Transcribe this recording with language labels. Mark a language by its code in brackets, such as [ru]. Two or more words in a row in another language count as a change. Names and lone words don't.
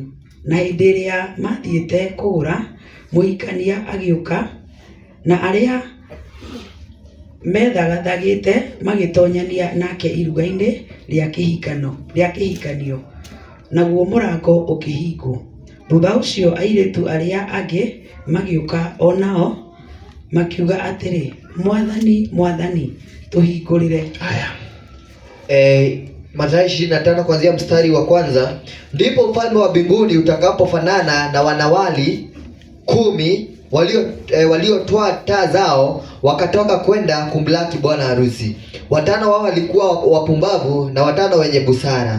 [ki] Na hĩndĩ ĩrĩa mathiĩte kũgũra, mũhikania agĩũka, na arĩa methagathagĩte magĩtonyania nake iruga-inĩ rĩa kĩhikanio, naguo mũrango ũkĩhingwo. Thutha ũcio airĩtu arĩa angĩ magĩũka o nao makiuga atĩrĩ, Mwathani, Mwathani, tũhingũrĩre. [sw] Haya. Mathayo 25 kuanzia mstari wa kwanza. Ndipo ufalme wa mbinguni utakapofanana na wanawali 10 waliotoa taa zao wakatoka kwenda kumlaki bwana harusi. 5 wao walikuwa wapumbavu na 5 wenye busara.